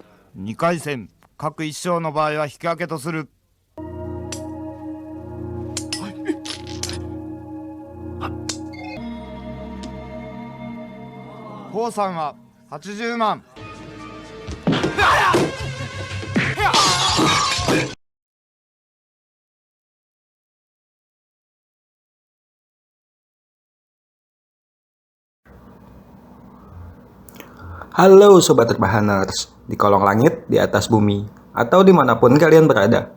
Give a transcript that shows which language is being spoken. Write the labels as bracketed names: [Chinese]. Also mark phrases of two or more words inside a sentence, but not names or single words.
[Japanese] 2 回戦各1勝の場合は引き分けとする。コウさんは80万。 [Indonesian] Halo Sobat Rebahaners, di kolong langit, di atas bumi, atau dimanapun kalian berada.